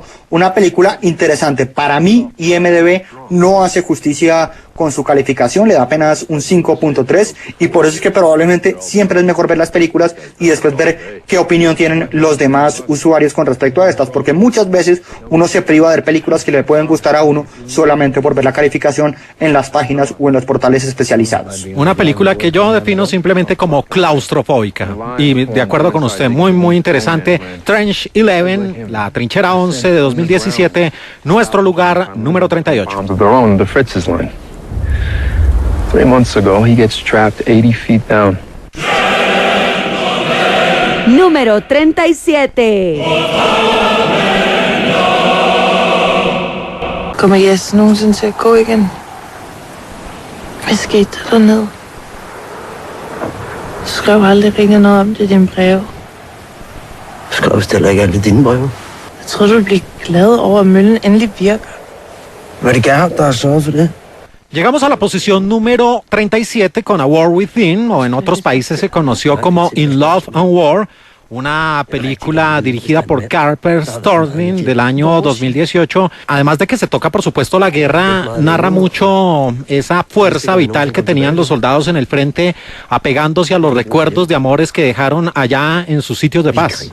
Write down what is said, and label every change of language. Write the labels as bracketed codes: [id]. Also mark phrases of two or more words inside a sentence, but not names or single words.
[es] Una película interesante. Para mí, IMDb no hace justicia con su calificación, le da apenas un 5.3 y por eso es que probablemente siempre es mejor ver las películas y después ver qué opinión tienen los demás usuarios con respecto a estas, porque muchas veces uno se priva de ver películas que le pueden gustar a uno solamente por ver la calificación en las páginas o en los portales especializados. Una película que yo defino simplemente como claustrofóbica y de acuerdo con usted, muy muy interesante. Trench 11, la Trinchera 11 de 2017, nuestro lugar número 38. [en] 3 months ago, he gets trapped 80 feet down. [es] Número 37. [da] Kommer Jes nogensinde til at gå igen? Hvad skete der dernede? Du skrev aldrig rigtig noget om det i din breve. Du skrev vist heller ikke alt i dine breve. Jeg tror, du bliver glad over, at møllen endelig virker. Var det Gerhard, der har sørget for det? [es] Llegamos a la posición número 37 con A War Within, o en otros países se conoció como In Love and War, una película dirigida por Carper Storling del año 2018. Además de que se toca, por supuesto, la guerra, narra mucho esa fuerza vital que tenían los soldados en el frente, apegándose a los recuerdos de amores que dejaron allá en sus sitios de paz.